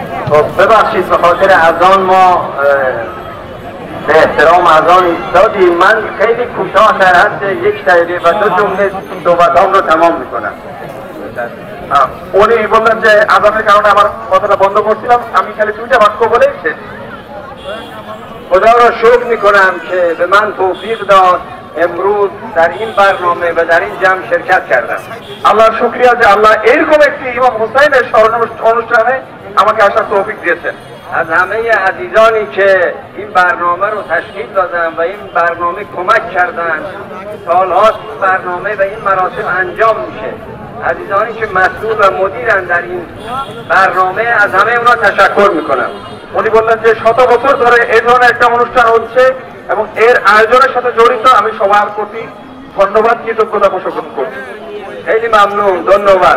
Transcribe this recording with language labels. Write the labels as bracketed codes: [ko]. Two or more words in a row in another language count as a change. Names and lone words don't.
[fa] خب ببخشید به خاطر اذان ما به احترام اذان ایستادیم. من خیلی کوتاه در حد 1 دقیقه و 2 جمله صحبتام رو تمام میکنم. [bn] উনি বললেন যে আজানের কারণে আমার কথাটা বন্ধ করছিলাম, আমি খালি 2টা বাক্য বলেই শেষ। [fa] خدا را شکر میکنم که به من توفیق داد امروز در این برنامه و در این جمع شرکت کردم। [bn] আল্লাহর শুকরিয়া যে আল্লাহ এরকম একটি ইমাম হুসাইনের স্মরণ অনুষ্ঠানে আমাকে আসার তৌফিক দিয়েছেন। [fa] از همه عزیزانی که این برنامه رو تشکیل دادن و این برنامه کمک کردن، سالهاست برنامه و این مراسم انجام میشه، عزیزانی که مسئول و مدیرن در این برنامه، از همه اونا تشکر میکنم। [bn] উনি বললেন যে 100 বছর ধরে এই ধরনের একটা অনুষ্ঠান হচ্ছে এবং এর আয়োজনের সাথে জড়িত আমি সবার প্রতি ধন্যবাদ কৃতজ্ঞতা পোষণ করছি। [fa] خیلی ممنون، [bn] ধন্যবাদ।